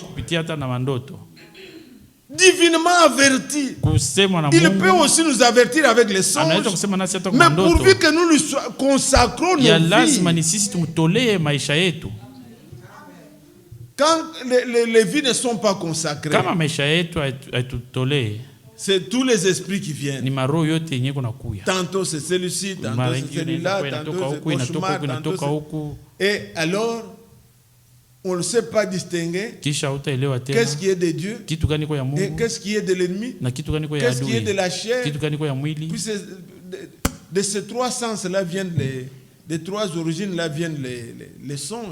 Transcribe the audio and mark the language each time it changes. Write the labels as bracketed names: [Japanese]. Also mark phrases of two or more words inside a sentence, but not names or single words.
[French] Divinement averti. Il peut aussi nous avertir avec les songes. Mais pourvu que nous lui consacrons nos vies. Quand les vies ne sont pas consacrées, [Swahili] kama maisha yetu haitutolee, [French] c'est tous les esprits qui viennent. [Swahili] Ni maroho yote yenye kuna kuya. [French] Tantôt c'est celui-ci, tantôt c'est celui-là, tantôt c'est cauchemar, tantôt c'est... Et alors, on ne sait pas distinguer qu'est-ce qui est de Dieu et qu'est-ce qui est de l'ennemi, qu'est-ce qui est de la chair. Puis de ces trois sens-là viennent des trois origines-là viennent les songes.